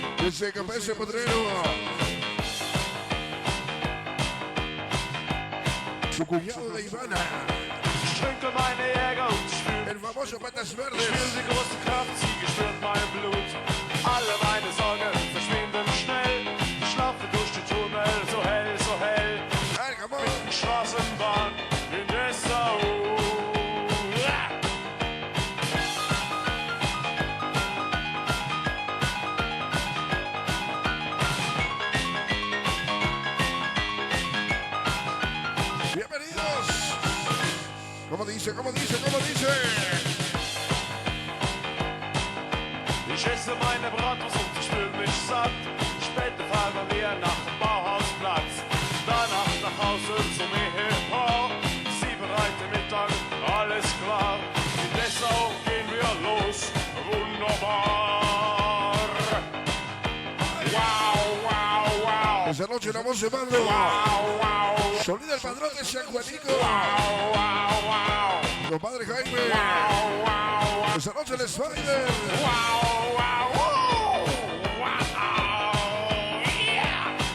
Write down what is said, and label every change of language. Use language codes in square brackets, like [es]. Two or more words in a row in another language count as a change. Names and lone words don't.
[es] Ese café, ese potrero. Su cuñado de Ivana. [de] Ich trinke meine Jäger und spür [es] El famoso Patas Verdes. [de] die große Kraft, sie gespürt mein Blut. Alle meine Sorgen verschwinden schnell. Ich schlafe durch die Tunnel, so hell, so hell. Straßenbahn in Esta. [es] Bienvenidos. ¿Cómo dice? ¿Cómo dice? ¿Cómo dice? [de] Ich esse meine Bratwurst und ich fühl mich satt. Später fahren wir nach dem Bauhausplatz. Danach nach Hause zum Ehepaar. Sie bereiten Mittag, alles klar. In Dessau gehen wir los. Wunderbar. Wow, wow, wow. [es] Esa noche la voz de mando. Wow, wow. Sonido el padrón de San Juanico. Wow, wow, wow. Compadre Jaime. Wow, wow, wow. Esa noche el Spider. Wow, wow, wow. Wow. Yeah.